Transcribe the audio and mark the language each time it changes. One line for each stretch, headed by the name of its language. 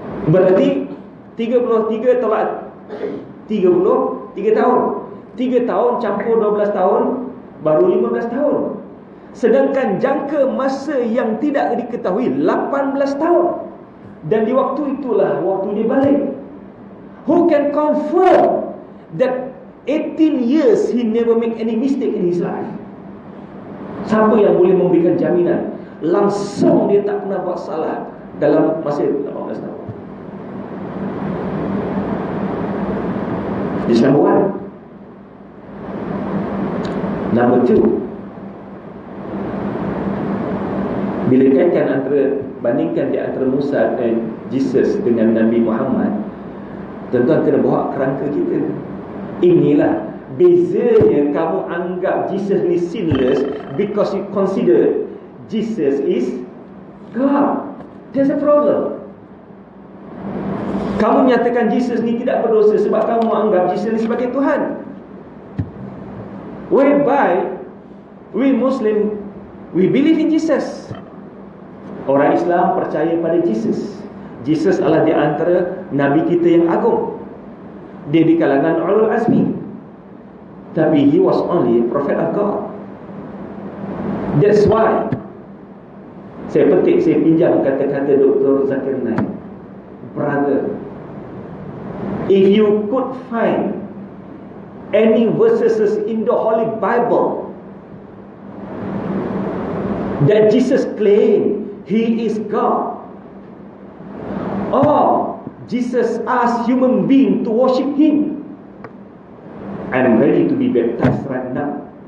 Malay: Berarti 33 tolak 33 tahun. 3 tahun campur 12 tahun baru 15 tahun. Sedangkan jangka masa yang tidak diketahui 18 tahun. Dan di waktu itulah waktu dia balik.
English: Who can confirm that 18 years he never make any mistake in his life?
Malay: Siapa yang boleh memberikan jaminan langsung dia tak pernah buat salah dalam masa 18 tahun?
English: This number one. Number two,
Malay: bila kaitkan bandingkan di antara Musa dan Jesus dengan Nabi Muhammad, tuan-tuan kena bawa kerangka kita. Inilah bezanya kamu anggap Jesus ni
English: sinless because you consider Jesus is God. There's a problem.
Malay: Kamu menyatakan Jesus ni tidak berdosa sebab kamu menganggap Jesus ni sebagai Tuhan.
English: Whereby we Muslim, we believe in Jesus.
Malay: Orang Islam percaya pada Jesus. Jesus adalah di antara Nabi kita yang agung. Dia di kalangan Ulul Azmi. Tapi
English: he was only a prophet of God. That's why
Malay: saya pinjam kata-kata
English: Dr. Zakir Naik. Brother, if you could find any verses in the Holy Bible that Jesus claimed he is God, or Jesus asked human being to worship him, I'm ready to be baptized right now.